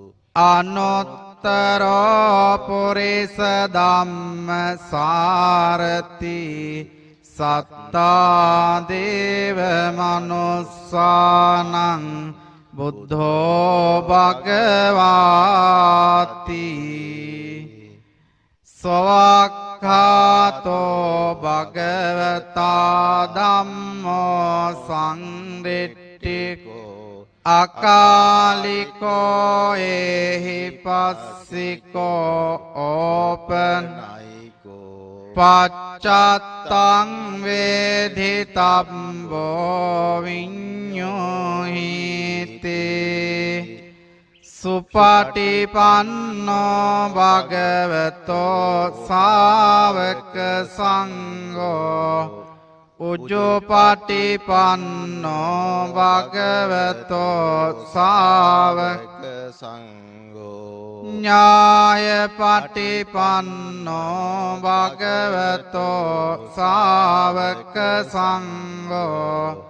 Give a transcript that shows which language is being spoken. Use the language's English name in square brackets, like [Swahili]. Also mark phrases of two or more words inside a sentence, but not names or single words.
[Pali] අනුත්තරෝ පුරිස ධම්ම සාරති සත්තා දේව මනුස්සානං බුද්ධෝ භගවාති සවක්ඛාතෝ භගවතා ධම්මෝ සංරිට්ඨිකෝ අකාලිකෝ එහි පස්සිකෝ ඕපනයිකෝ පච්චත්තං වේදිතබ්බෝ විඤ්ඤෝහිතේ සුපටිපන්නෝ භගවතෝ ශාවක සංඝෝ උජුපටිපන්නෝ භගවතෝ ශාවක සංඝෝ ඥායපටිපන්නෝ භගවතෝ ශාවක සංඝෝ